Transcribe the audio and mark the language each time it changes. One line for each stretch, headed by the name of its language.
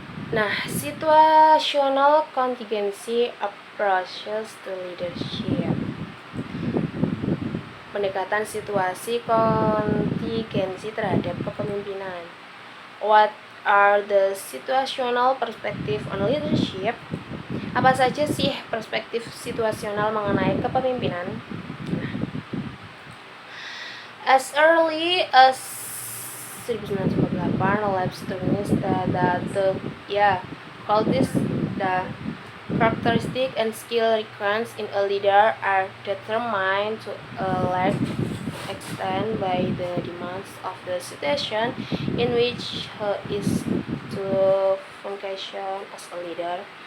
English: Nah, situational contingency approaches to leadership.
Indonesian: Pendekatan situasi kontingensi terhadap kepemimpinan.
English: What are the situational perspective on leadership?
Indonesian: Apa saja sih perspektif situasional mengenai kepemimpinan?
English: As early as 1948, Labs determines that the qualities, the characteristic and skill required in a leader are determined to a large extent by the demands of the situation in which he is to function as a leader.